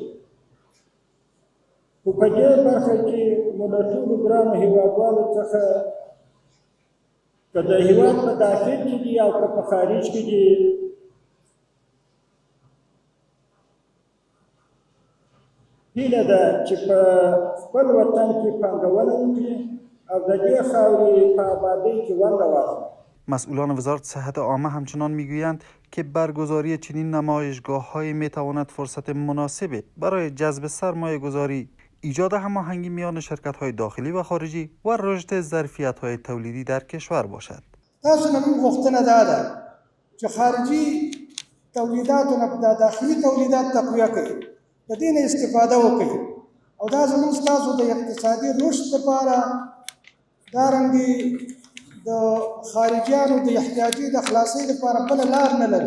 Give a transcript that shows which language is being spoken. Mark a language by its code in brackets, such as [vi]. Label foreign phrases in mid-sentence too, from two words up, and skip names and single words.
[ps] خو په دې برخه کې مو له ټولو ګرانو هېوادوالو څخه که د هېواد په داخل کې دي او که په خارج کې دي هیله ده چې په خپل وطن کې پانګونه وکړي او د دې خاورې په آبادۍ کې ونډه واخلي. [fa] مسئولان وزارت صحت عامه همچنان میگویند که برگزاری چنین نمایشگاه‌هایی میتواند فرصت مناسبی برای جذب سرمایه‌گذاری، ایجاد هماهنگی میان شرکت‌های داخلی و خارجی و رشد ظرفیت‌های تولیدی در کشور باشد. [ps] تاسو نن غوښتنه ده چې خارجي تولیداتو نه د داخلي تولیدات تقویه کړي، د دې نه استفاده وکړي او دا زموږ ستاسو د اقتصادي رشد لپاره دارنګې د خارجیانو د احتیاجي د خلاصۍ لپاره بله لار نه لري.